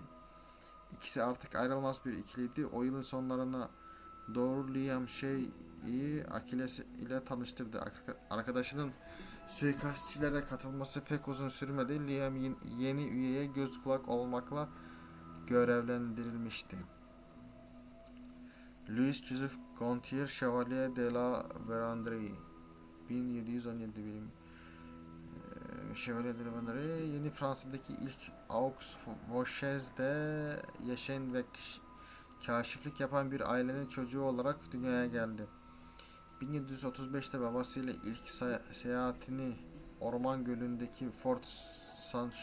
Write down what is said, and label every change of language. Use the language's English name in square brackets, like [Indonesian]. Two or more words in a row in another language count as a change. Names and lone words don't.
[Turkish] İkisi artık ayrılmaz bir ikiliydi. O yılın sonlarına doğru Liam Shay'i Achilles ile tanıştırdı. Arkadaşının suikastçilere katılması pek uzun sürmedi. Liam yeni üyeye göz kulak olmakla görevlendirilmişti. Louis Joseph Gontier Chevalier de la Vérendrye 1717 bilim Chevalier de la Vérendrye Yeni Fransa'daki ilk Aux Vosges'de yaşayan ve kaşiflik yapan bir ailenin çocuğu olarak dünyaya geldi. 1735'te babasıyla ilk seyahatini Orman Gölü'ndeki Fort St.